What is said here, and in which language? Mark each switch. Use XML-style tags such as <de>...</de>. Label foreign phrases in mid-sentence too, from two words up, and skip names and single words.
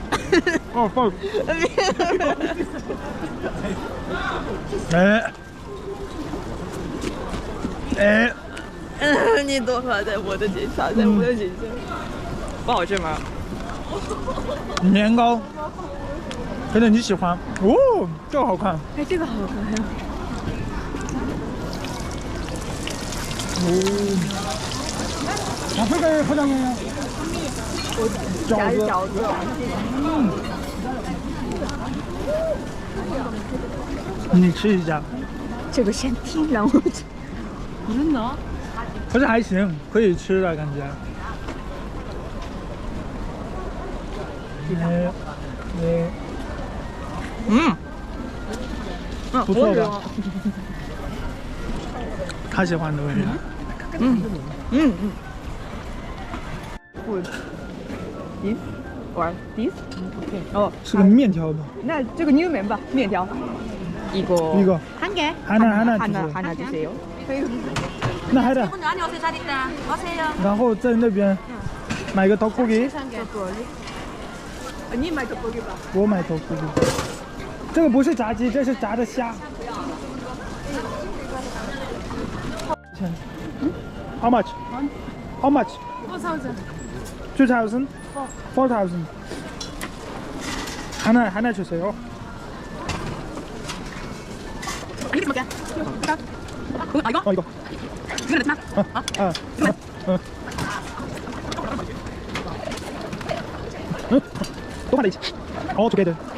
<zh>哦，放。哎。你多放在我的身上，在我的身上。不好吃吗？年糕，可能你喜欢。哦，这个好看。哎，这个好看呀。</zh> <ko>아, 그러니까 포장해요.</ko> <zh>饺子。你吃一下。这个先听，然后吃。真的？可是还行，可以吃的感觉。不错吧？他喜欢的味道。</zh> <en>This or this？</en> <zh>哦，是个面条吧？那这个牛面吧，面条。이거</zh> <ko>한 개? 하나 주세요. 나 하나. 안녕하세요. 오세요.</ko> <zh>然后在那边买个떡볶이。你买떡볶이吧。我买떡볶이。这个不是炸鸡，这是炸的虾。</zh> <en>How much? How much? 4,000. 2,000? 4,000.</en> <ko>하나 주세요. 이거 먹게. 이거? 이거. 이거는 됐나? 또 하나 있지. together.</ko>